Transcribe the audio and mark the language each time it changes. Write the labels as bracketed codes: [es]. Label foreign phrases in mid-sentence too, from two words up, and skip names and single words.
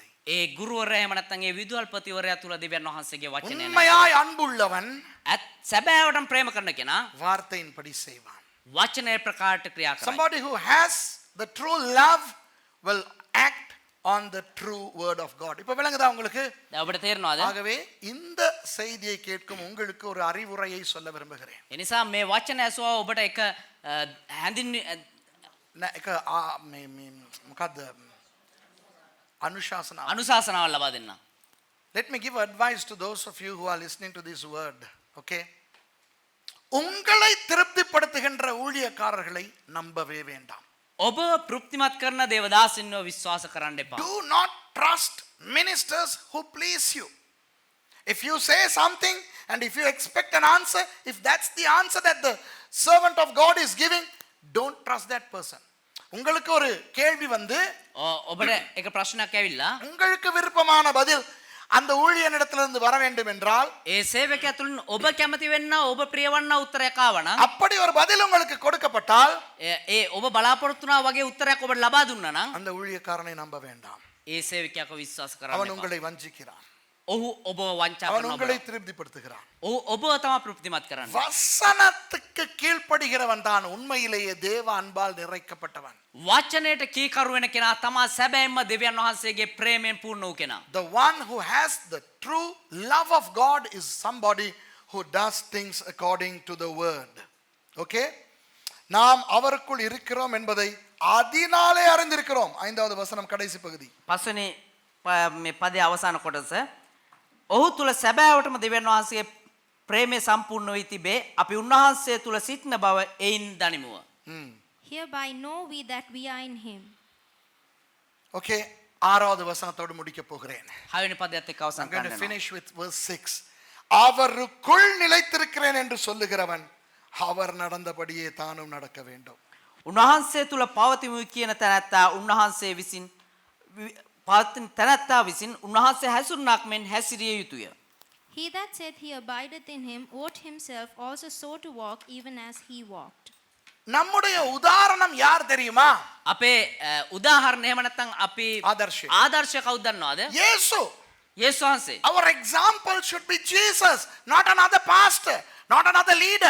[si] ඒ ගුරුවරයා එහෙම නැත්නම් ඒ විදුහල්පතිවරයා තුල දෙවියන් වහන්සේගේ වචනය නැහැ. [ta] உண்மையாய் அன்புள்ளவன் [si] සැබෑවටම ප්‍රේම කරන කෙනා [ta] வார்த்தையின்படி செய்வான். [si] වචනය ප්‍රකාරට ක්‍රියා කරයි. [en] Somebody who has the true love will act on the true word of God. [ta] இப்ப விளங்குதா உங்களுக்கு? [si] දැන් ඔබට තේරෙනවද? [ta] ஆகவே இந்த செய்தியை கேட்கும் உங்களுக்கு ஒரு அறிவுரையை சொல்ல விரும்புகிறேன். [si] ඒ නිසා මේ වචන ඇසුවා ඔබට එක හැඳින් මොකද්ද? අනුශාසනාව. අනුශාසනාවක් ලබා දෙන්න. [en] Let me give advice to those of you who are listening to this word. Okay? [ta] உங்களை திருப்திப்படுத்துகின்ற ஊழியக்காரர்களை நம்பவே வேண்டாம். [si] ඔබ තෘප්තිමත් කරන දේවදාසින්ව විශ්වාස කරන්න එපා. [en] Do not trust ministers who please you. If you say something and if you expect an answer, if that's the answer that the servant of God is giving, don't trust that person. [ta] உங்களுக்கு ஒரு கேள்வி வந்து [si] ඔබට එක ප්‍රශ්නයක් ඇවිල්ලා [ta] உங்களுக்கு விருப்பமான பதில் அந்த ஊழியனிடத்திலிருந்து வர வேண்டும் என்றால் [si] ඒ සේවකයා තුලින් ඔබ කැමති වෙන්න ඔබ ප්‍රියවන්න උත්තරයක් ආවනම් [ta] அப்படி ஒரு பதில் உங்களுக்கு கொடுக்கப்பட்டால் [si] ඒ ඔබ බලාපොරොත්තු වුණා වගේ උත්තරයක් ඔබට ලබා දුන්නා නම් [ta] அந்த ஊழியக்காரனை நம்ப வேண்டாம். [si] ඒ සේවකයාව විශ්වාස කරන්න [ta] அவன் [si] එපා. [ta] உங்களை வஞ்சிக்கிறான். [si] ඔහු ඔබ වංචා [ta] அவன் [si] කරනවා. [ta] உங்களை திருப்திப்படுத்துகிறான். [si] ඔබ තමයි තෘප්තිමත් කරන්නේ. [ta] வசனத்துக்கு கீழ்ப்படுகிறவன் தான் உண்மையிலேயே தேவ அன்பால் நிறைக்கப்பட்டவன். [si] වචනයට කීකරු වෙන කෙනා තමයි සැබෑම දෙවියන් වහන්සේගේ ප්‍රේමයෙන් පූර්ණ වූ කෙනා. [en] The one who has the true love of God is somebody who does things according to the word. Okay? [ta] நாம் அவருக்குள் இருக்கிறோம் என்பதை அதனாலே அறிந்திருக்கிறோம். 5வது வசனம் கடைசி பகுதி. [si] පස්වෙනි මේ පදේ අවසාන කොටස ඔහු තුල සැබෑවටම දෙවියන් වහන්සේගේ ප්‍රේමය සම්පූර්ණ වී තිබේ. අපි උන්වහන්සේ තුල සිටින බව එයින් දනිමුව. [en] Hereby know we that we are in him. [ta] Okay, 6வது வசனத்தோடு முடிக்க போகிறேன். [si] 6 වෙනි පදයට එක්ක [en] I'm [si] අවසන් [en] going to [si] කරනවා. [en] finish with verse 6. [ta] அவருக்குள் நிலைத்திருக்கிறேன் என்று சொல்லுகிறவன் அவர் நடந்தபடியே தானும் நடக்க வேண்டும். [si] උන්වහන්සේ තුල පවතිමු කියන තැනැත්තා උන්වහන්සේ විසින් පවතින තැනැත්තා විසින් උන්වහන්සේ හැසිරුණක් මෙන් හැසිරිය යුතුය. [en] He that said he abideth in him ought himself also so to walk even as he walked. [ta] நம்முடைய உதாரணம் யார் தெரியுமா? [si] අපේ උදාහරණ එහෙම නැත්නම් අපි ආදර්ශය. ආදර්ශය කවුද දන්නවද? [ta] இயேசு. [si] යේසුස් වහන්සේ. [en] Our example should be Jesus, not another pastor, not another leader.